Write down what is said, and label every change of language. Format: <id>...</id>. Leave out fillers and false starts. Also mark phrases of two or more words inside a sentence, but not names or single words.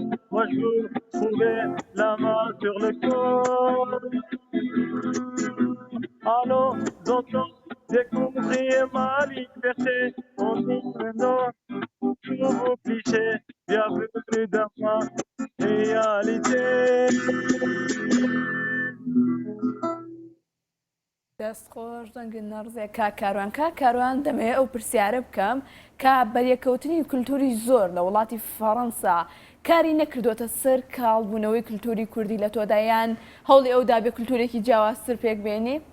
<fr>Moi je veux trouver la main sur le corps. Allons, ensemble, découvrir ma liberté. On dit non, tous vos clichés. Bienvenue dans ma réalité.</fr> <ckb>دەستخۆش دەنگن نەڕزێ کاک کاروان. کاک کاروان دەمەوێت ئەو پرسیارە بکەم کە بەریەکەوتنی کللتوری زۆر لە وڵاتی فەڕەنسا کاری نەکردوتە سەر کاڵبوونەوەی کللتوری کوردی لە تۆدایان هەوڵی ئەودا بێ کللتورێکی جیاوازتر پێک بێنی؟</ckb>